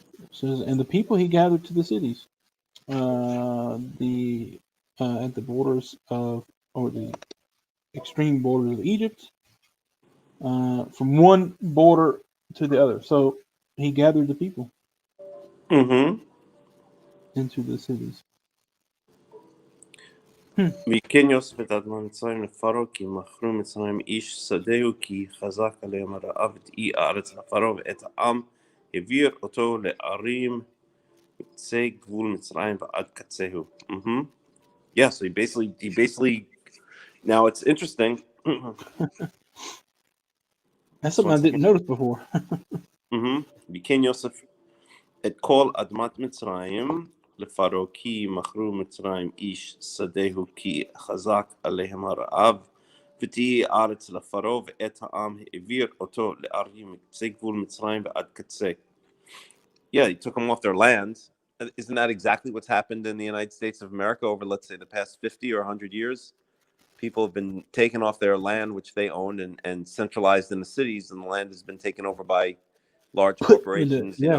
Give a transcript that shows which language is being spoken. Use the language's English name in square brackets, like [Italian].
[English] Says, and the people he gathered to the cities, at the borders of, or the extreme borders of Egypt, from one border to the other. So he gathered the people into the cities. [Hebrew] וכן יוסף את אדמת מצרים לפרעה, כי מכרו מצרים איש שדהו, כי חזק עליהם הרעב, ותהי הארץ לפרעה, ואת העם העביר אותו לערים מקצה גבול מצרים ועד קצהו. [English] Yeah, so he basically, now it's interesting. That's something I didn't notice before. [Hebrew] וכן יוסף את כל אדמת מצרים לפרעה כי מכרו מצרים איש שדהו כי חזק עליהם הרעב ותהי הארץ לפרעה ואת העם העביר אותו לערים מקצה גבול מצרים ועד קצה. [English] Yeah, he took them off their land. Isn't that exactly what's happened in the United States of America over, let's say, the past 50 or 100 years? People have been taken off their land, which they owned, and centralized in the cities, and the land has been taken over by large corporations,